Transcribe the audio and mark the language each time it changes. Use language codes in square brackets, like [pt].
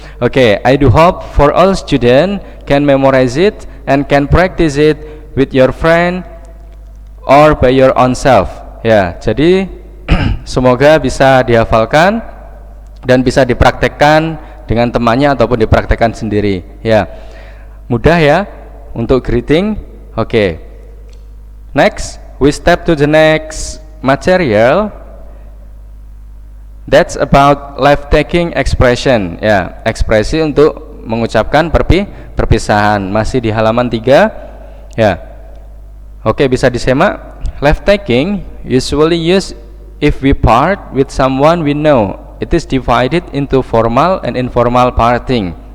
[en] Okay, I do hope for all students can memorize it and can practice it with your friend or by your own self. [id] Ya, jadi semoga bisa dihafalkan dan bisa dipraktekkan dengan temannya ataupun dipraktekkan sendiri. Ya, mudah ya untuk greeting. [en] Okay. Next, we step to the next material. That's about life-taking expression. [id] Ya, ekspresi untuk mengucapkan perpisahan. Masih di halaman 3. Ya. Oke, bisa disemak. [en] Life-taking usually used if we part with someone we know. It is divided into formal and informal parting.